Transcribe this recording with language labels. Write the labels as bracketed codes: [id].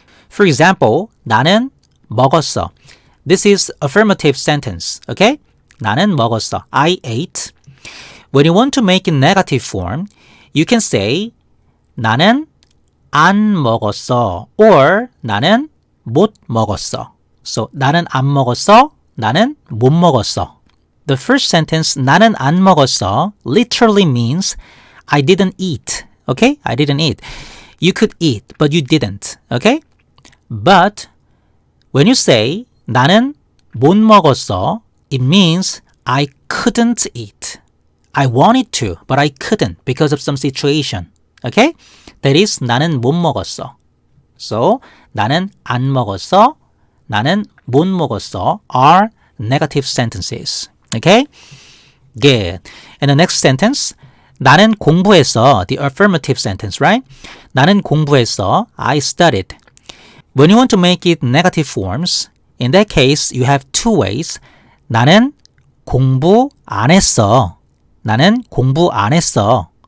[en] For example, [ko] 나는 먹었어. [en] This is affirmative sentence. Okay? [ko] 나는 먹었어. [en] I ate. When you want to make it negative form, you can say [ko] 나는 안 먹었어 [en] or [ko] 나는 못 먹었어. So 나는 안 먹었어, 나는 못 먹었어. [en] The first sentence, [ko] 나는 안 먹었어, [en] literally means I didn't eat. Okay? I didn't eat. You could eat, but you didn't. Okay? But when you say [ko] 나는 못 먹었어, [en] it means I couldn't eat. I wanted to, but I couldn't because of some situation. Okay? That is [ko] 나는 못 먹었어. [en] So [ko] 나는 안 먹었어, 나는 못 먹었어 [en] are negative sentences. Okay? Good. And the next sentence, [ko] 나는 공부했어. [en] The affirmative sentence, right? [ko] 나는 공부했어. [en] I studied. When you want to make it negative forms, in that case, you have two ways. [ko] 나는 공부 안 했어. 나는 공부 안 했어.